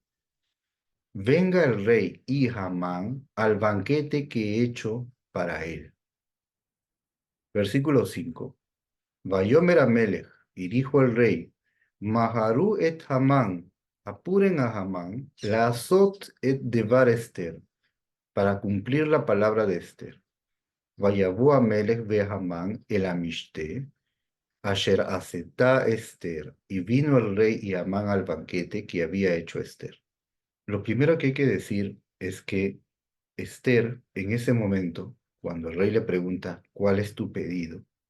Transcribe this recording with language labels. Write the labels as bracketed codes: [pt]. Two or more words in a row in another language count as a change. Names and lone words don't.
[es] Venga el rey y Hamán al banquete que he hecho para él. Versículo 5. [he] ויאמר המלך, [es] y dijo el rey, [he] מהרו את המן, [es] apuren a Hamán, [he] לעשות את דבר אסתר, [es] para cumplir la palabra de Esther. [he] ויבא המלך והמן אל המשתה אשר עשתה אסתר, [es] y vino el rey y Amán al banquete que había hecho Esther. Lo primero que hay que decir es que Esther, en ese momento, cuando el rey le pregunta, ¿cuál es tu pedido?